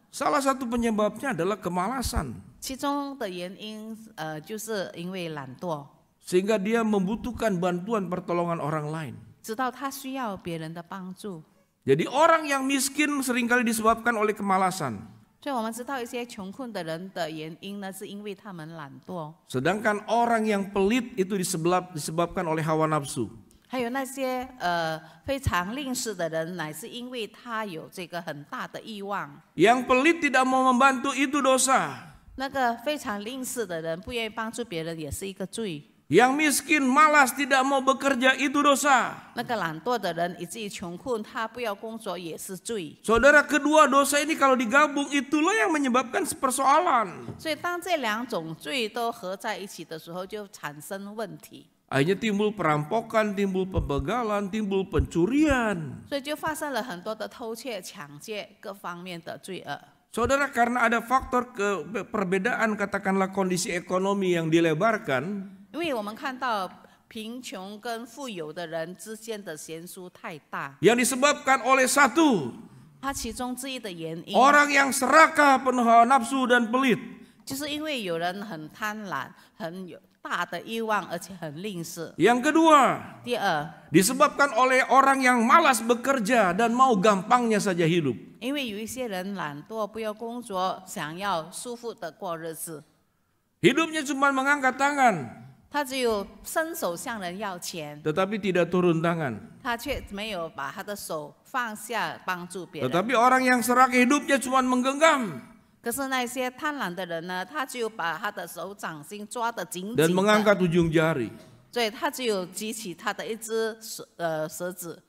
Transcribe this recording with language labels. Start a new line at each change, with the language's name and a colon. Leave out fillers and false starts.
Indonesian: salah satu penyebabnya adalah kemalasan.
Chinese: 其中的原因就是因为懒惰，
Indonesian: Sehingga dia membutuhkan bantuan pertolongan orang lain.
Chinese: 知道他需要别人的帮助。
Indonesian: Jadi orang yang miskin seringkali disebabkan oleh kemalasan.
Chinese: 所以我们知道一些穷困的人的原因呢，是因为他们懒惰。
Indonesian: Sedangkan orang yang pelit itu disebabkan oleh hawa nafsu.
Chinese: 还有那些非常吝啬的人，乃是因为他有这个很大的欲望。
Indonesian: Yang pelit tidak mau membantu itu dosa.
Chinese: 那个非常吝啬的人不愿意帮助别人，也是一个罪。
Indonesian: Yang miskin malas tidak mau bekerja itu dosa.
Chinese: 那个懒惰的人以至于穷困，他不要工作也是罪。
Indonesian: Saudara, kedua dosa ini kalau digabung itulah yang menyebabkan persoalan.
Chinese: 所以当这两种罪都合在一起的时候，就产生问题。
Indonesian: Akhirnya timbul perampokan, timbul pembegalan, timbul pencurian.
Chinese: 所以就发生了很多的偷窃、抢劫各方面的罪恶。
Indonesian: Saudara, karena ada faktor perbedaan katakanlah kondisi ekonomi yang dilebarkan,
Chinese: 因为我们看到贫穷跟富有的人之间的悬殊太大，
Indonesian: yang disebabkan oleh satu,
Chinese: 它其中之一的原因，
Indonesian: orang yang serakah, penuh hawa nafsu dan pelit.
Chinese: 就是因为有人很贪婪、很有大的欲望，而且很吝啬。
Indonesian: Yang kedua,
Chinese: 第二，
Indonesian: disebabkan oleh orang yang malas bekerja dan mau gampangnya saja hidup.
Chinese: 因为有一些人懒惰，不要工作，想要舒服的过日子，
Indonesian: Hidupnya cuma mengangkat tangan,
Chinese: 他只有伸手向人要钱，
Indonesian: tetapi tidak turun tangan.
Chinese: 他却没有把他的手放下帮助别人。
Indonesian: Tetapi orang yang serakah hidupnya cuma menggenggam
Chinese: 可是那些贪婪的人呢，他只有把他的手掌心抓得紧
Indonesian: dan
Chinese: 紧的，
Indonesian: mengangkat ujung jari.
Chinese: 所以他只有举起他的一只舌子，